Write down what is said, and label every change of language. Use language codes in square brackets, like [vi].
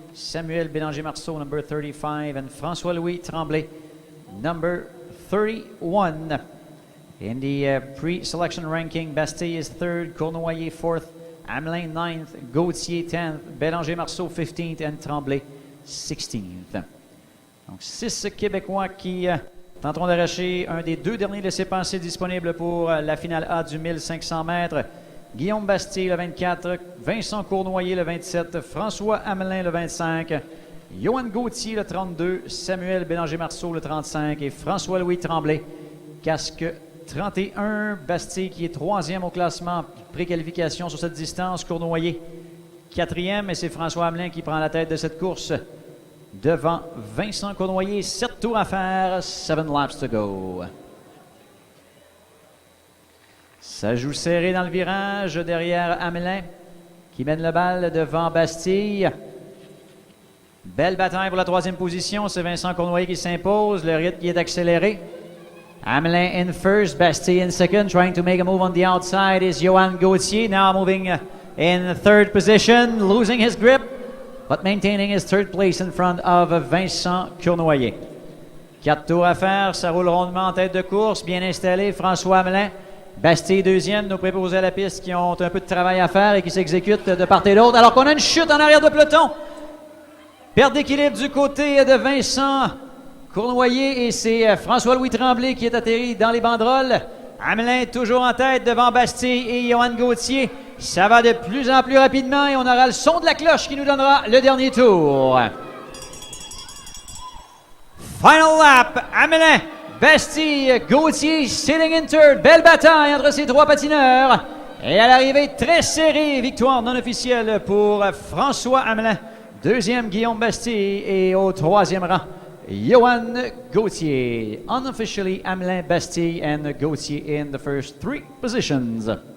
[en] Samuel Bélanger-Marceau, number 35. And François-Louis Tremblay, number 31. In the pre-selection ranking, Bastier is 3rd, Cournoyer 4th, Hamelin 9th, Gauthier 10th, Bélanger-Marceau 15th and Tremblay 16th. [fr] Donc 6 Québécois qui tenteront d'arracher un des 2 derniers laissez-passer disponibles pour la finale A du 1500 mètres. Guillaume Bastille, le 24. Vincent Cournoyer, le 27. François Hamelin, le 25. Johan Gauthier, le 32. Samuel Bélanger-Marceau, le 35. Et François-Louis Tremblay, casque 31. Bastille qui est 3e au classement préqualification sur cette distance. Cournoyer, 4e. Et c'est François Hamelin qui prend la tête de cette course devant Vincent Cournoyer. 7 tours à faire, [en] 7 laps to go. [fr] Ça joue serré dans le virage derrière Hamelin qui mène le balle devant Bastille. Belle bataille pour la 3e position. C'est Vincent Cournoyer qui s'impose. Le rythme qui est accéléré. [en] Hamelin in first, Bastille in second. Trying to make a move on the outside is Johan Gauthier. Now moving in third position, losing his grip, but maintaining his third place in front of Vincent Cournoyer. [fr] 4 tours à faire, ça roule rondement en tête de course, bien installé, François Hamelin. Bastille 2e, nos préposés à la piste qui ont un peu de travail à faire et qui s'exécutent de part et d'autre. Alors qu'on a une chute en arrière de peloton. Perte d'équilibre du côté de Vincent Cournoyer et c'est François-Louis Tremblay qui est atterri dans les banderoles. Hamelin toujours en tête devant Bastille et Johan Gauthier. Ça va de plus en plus rapidement et on aura le son de la cloche qui nous donnera le dernier tour. [en] Final lap, Hamelin, Bastille, Gauthier, sitting in third. [fr] Belle bataille entre ces 3 patineurs. Et à l'arrivée, très serrée, victoire non officielle pour François Hamelin. 2e, Guillaume Bastille. Et au 3e rang, Johan Gauthier. [en] Unofficially, Hamelin, Bastille, and Gauthier in the first 3 positions.